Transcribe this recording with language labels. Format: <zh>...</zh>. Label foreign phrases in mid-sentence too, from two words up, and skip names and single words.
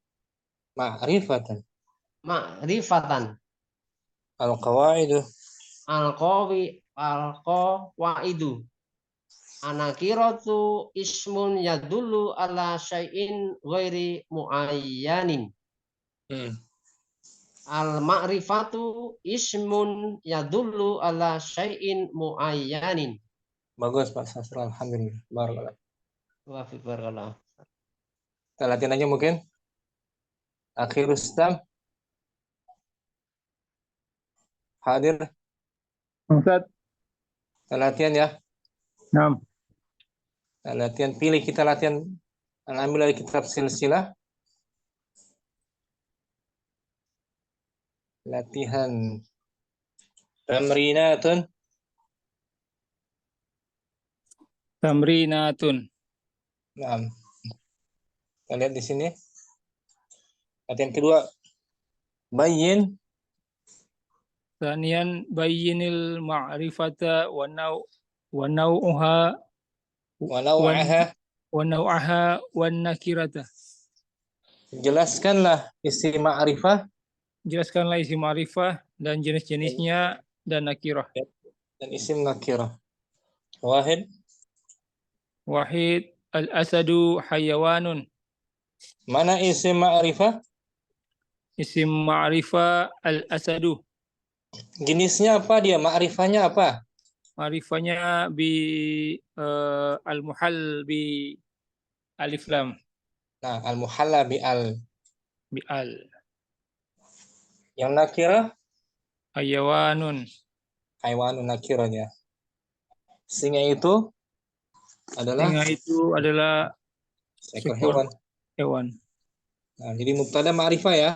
<ar>القواعد النكرة اسم يدل على شيء غير معين المعرفة اسم يدل على شيء معين.</ar> <id>Bagus Pak Sastra, alhamdulillah.</id> <ar>بارك الله. وفي بارك الله.</ar> <id>Kita latihan aja mungkin. Akhir Rustam. Hadir. Ustaz. Kita latihan ya.</id> <ar>Naam.</ar> <id>Kita latihan, pilih kita latihan. Ambil dari kitab silsilah. Latihan tamrinatun. Nah, kita lihat di sini. Latihan kedua.</id> <ar>Bayyin. ثانيا بين المعرفة ونوعها والنكرة.</ar> <id>Jelaskanlah isi ma'rifah. Jelaskanlah isi ma'rifah dan jenis-jenisnya dan nakirah. Dan isim nakirah. Wahid.</id> <ar>الأسد حيوان.</ar> <id>Mana isim ma'rifah? Isim ma'rifah al-asadu. Jenisnya apa dia? Ma'rifahnya apa? Ma'rifahnya</id> <ar>بالمحلى بألف لام.</ar> <id>Nah,</id> <ar>المحلى بأل.</ar> <id>Yang nakirah?</id> <ar>Hayawanun.</ar> <id>Hayawanun nakirahnya. Singa itu adalah seekor hewan. Nah, jadi mubtada ma'rifah ya.</id>